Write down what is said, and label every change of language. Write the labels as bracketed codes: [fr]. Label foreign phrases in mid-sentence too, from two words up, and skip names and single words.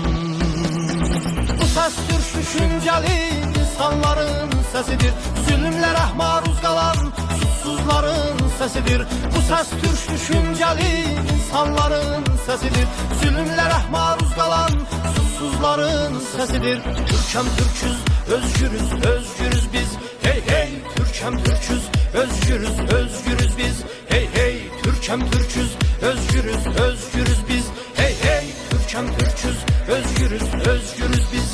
[az] Bu səs Türk düşüncəli insanların səsidir. Zülmlərə maruz qalan susuzların səsidir. Bu səs Türk düşüncəli insanların səsidir. Zülmlərə maruz qalan susuzların səsidir. [tr] Türk'em Türk'üz, özgürüz, özgürüz biz. Hey hey, Türk'em Türk'üz, özgürüz, özgürüz biz. Hey hey, Türk'em Türk'üz, özgürüz, özgürüz biz. Hey hey, Türk'em Türk'üz, özgürüz, özgürüz biz.